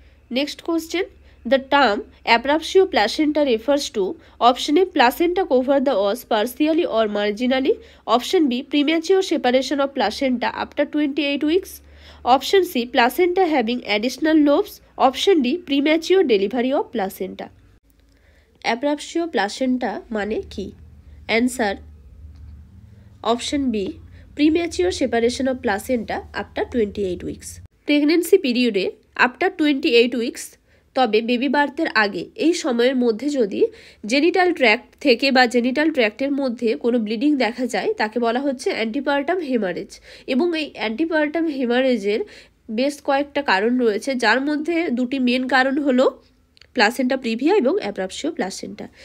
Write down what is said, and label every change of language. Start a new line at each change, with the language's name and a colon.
English: Next question, the term abruptio placenta refers to option A placenta cover the os partially or marginally, option B premature separation of placenta after 28 weeks, option C placenta having additional lobes, option D premature delivery of placenta.
Bangla: abruptio placenta মানে কি?
English: Answer option B premature separation of placenta after 28 weeks.
Bangla: Pregnancy পিরিয়ডে after 28 weeks, তবে baby বার্থের আগে এই সময়ের মধ্যে যদি genital tract থেকে বা জেনিটাল ট্র্যাক্টের মধ্যে কোনো ব্লিডিং দেখা যায় তাকে বলা হচ্ছে অ্যান্টিপার্টাম হেমারেজ। এবং এই অ্যান্টিপার্টাম হেমারেজের বেশ কয়েকটা কারণ রয়েছে, যার মধ্যে দুটি মেন কারণ হলো প্লাসেন্টা প্রিভিয়া এবং অ্যাপ্রাপসিও প্লাসেন্টা।